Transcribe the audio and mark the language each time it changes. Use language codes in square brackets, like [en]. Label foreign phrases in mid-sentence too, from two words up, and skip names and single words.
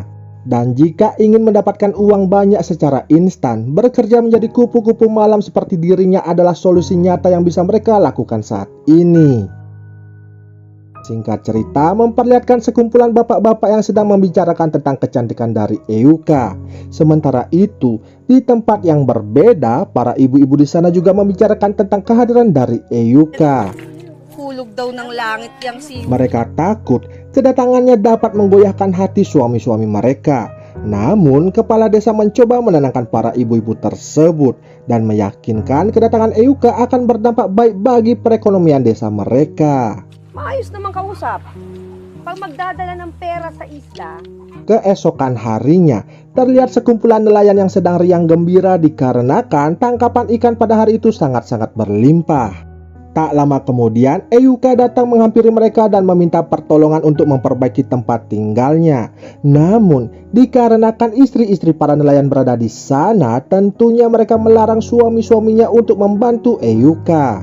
[id] Dan jika ingin mendapatkan uang banyak secara instan, bekerja menjadi kupu-kupu malam seperti dirinya adalah solusi nyata yang bisa mereka lakukan saat ini. Singkat cerita, memperlihatkan sekumpulan bapak-bapak yang sedang membicarakan tentang kecantikan dari Euka. Sementara itu, di tempat yang berbeda, para ibu-ibu di sana juga membicarakan tentang kehadiran dari Euka. [tl] Hulog daw ng langit yang si... [id] Mereka takut kedatangannya dapat menggoyahkan hati suami-suami mereka. Namun, kepala desa mencoba menenangkan para ibu-ibu tersebut dan meyakinkan kedatangan Euka akan berdampak baik bagi perekonomian desa mereka. [tl] Maayos naman kausap. Pag magdadala ng pera sa isla... [id] Keesokan harinya, terlihat sekumpulan nelayan yang sedang riang gembira dikarenakan tangkapan ikan pada hari itu sangat-sangat berlimpah. Tak lama kemudian, Euka datang menghampiri mereka dan meminta pertolongan untuk memperbaiki tempat tinggalnya. Namun, dikarenakan istri-istri para nelayan berada di sana, tentunya mereka melarang suami-suaminya untuk membantu Euka.